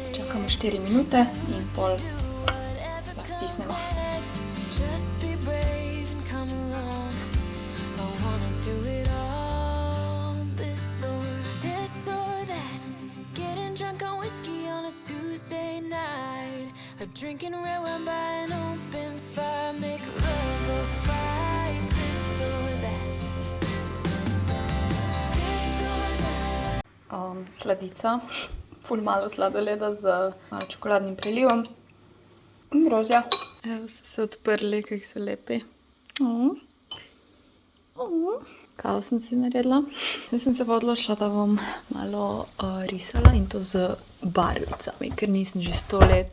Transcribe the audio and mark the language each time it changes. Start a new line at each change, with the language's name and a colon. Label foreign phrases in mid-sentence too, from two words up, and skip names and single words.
Slovenian: Čakamo 4 minute in pol lahko stisnemo.
English: Just be brave and come along. I wanna do it all, this or that. Getting drunk on whiskey on a Tuesday night, or drinking red wine by an open fire. Make love or fight, this or that. This or that.
Slovenian: Sladica, ful malo sladoleda z malo čokoladnim prelivom in grozdja. Evo so se odprli, kako so lepi. Kavo sem si naredila. Zdaj sem se pa odločila, da bom malo risala in to z barvicami, ker nisem že 100 let.